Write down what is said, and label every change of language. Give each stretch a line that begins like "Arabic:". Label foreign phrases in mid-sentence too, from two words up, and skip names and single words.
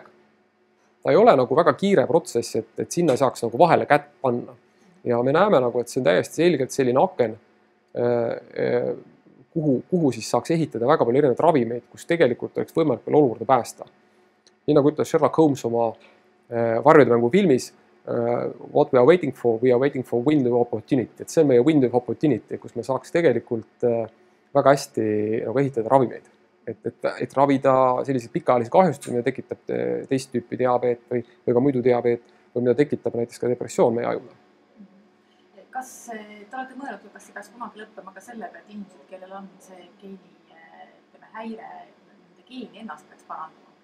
Estonian: Ta ei ole nagu väga kiire protsess, et sinna ei saaks nagu vahele kätt panna. Ja me näeme nagu, et see on täiesti selgelt selline aken, kuhu siis saaks ehitada väga palju erinevaid ravimeid, kus tegelikult oleks võimalik veel olukorda päästa. Nii nagu ütles Sherlock Holmes oma varjude mängu filmis,
English: what we are waiting for window of opportunity.
Estonian: Et see on meie
English: window of opportunity,
Estonian: kus me saaks tegelikult väga hästi nagu ehitada ravimeid. Et ravida selliseid pikaajalisi kahjustusi, mida tekitab teist tüüpi diabeet või ka muidu diabeet, või mida tekitab näiteks ka depressioon meie ajule. Kas te olete mõelnud, kas see peaks kunagi lõppema ka sellega, et inimesed, kellel on see geeni häire, nende geeni ennast peaks parandama?